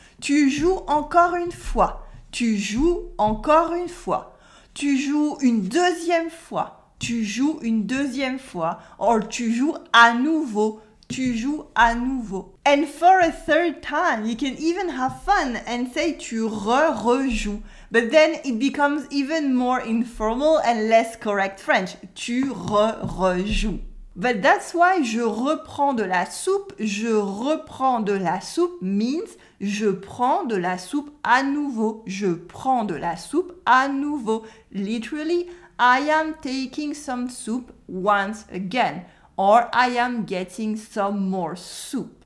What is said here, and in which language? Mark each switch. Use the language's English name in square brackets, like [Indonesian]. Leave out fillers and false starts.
[French] Tu joues encore une fois, tu joues encore une fois. Tu joues une deuxième fois. Tu joues une deuxième fois, or tu joues à nouveau, tu joues à nouveau. [English] And for a third time, you can even have fun and say [French] tu rejoues, [English] but then it becomes even more informal and less correct French. [French] Tu rejoues. [English] But that's why [French] je reprends de la soupe, je reprends de la soupe [English] means [French] je prends de la soupe à nouveau, je prends de la soupe à nouveau. [English] Literally, I am taking some soup once again, or I am getting some more soup.